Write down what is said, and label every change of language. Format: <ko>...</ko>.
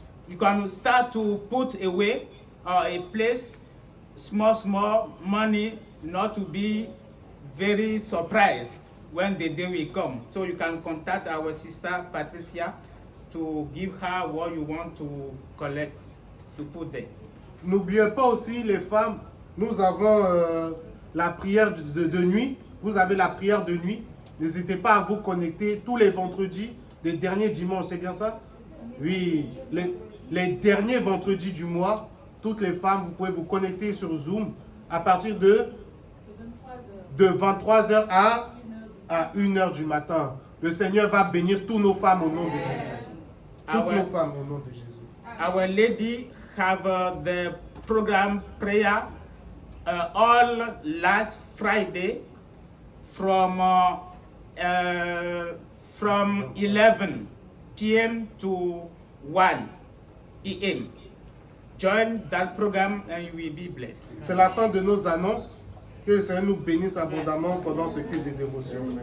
<en>you can start to put away a place, small money, not to be very surprised when the day will come. So you can contact our sister Patricia to give her what you want to collect, to put there.</en> <fr>N'oubliez pas aussi les femmes, nous avons la prière de nuit. Vous avez la prière de nuit. N'hésitez pas à vous connecter tous les vendredis, des derniers dimanches, c'est bien ça? Oui, les derniers vendredis du mois, toutes les femmes, vous pouvez vous connecter sur Zoom à partir de 23h à 1h du matin. Le Seigneur va bénir tous nos femmes au nom de Jésus. Toutes nos femmes au nom de Jésus.</fr> <en>Our lady have the program prayer all last Friday from 11 p.m. to 1 a.m. Join that program and you will be blessed.</en> <fr>C'est la fin de nos annonces. Que le Seigneur nous bénisse abondamment pendant ce culte de dévotion.</fr>